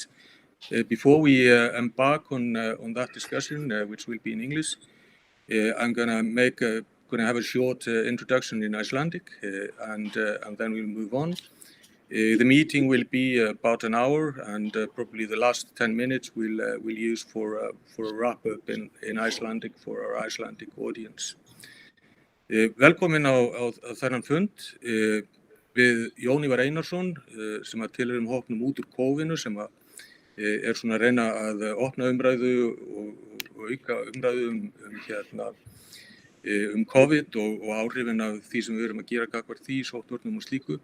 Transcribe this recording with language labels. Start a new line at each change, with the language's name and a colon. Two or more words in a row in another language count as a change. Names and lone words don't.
English: Before we embark on that discussion, which will be in English, I'm gonna have a short introduction in Icelandic, and then we'll move on. The meeting will be about an hour, and probably the last 10 minutes we'll use for a wrap-up in Icelandic for our Icelandic audience.
Icelandic: Velkomin á þennan fund við Jón Ívar Einarsson sem að tilheyrum hópnum út úr kófinu sem að svona að reyna að opna umræðu og auka umræðu COVID og áhrifin af því sem við erum að gera gagnvart því, sóttvarnum og slíku.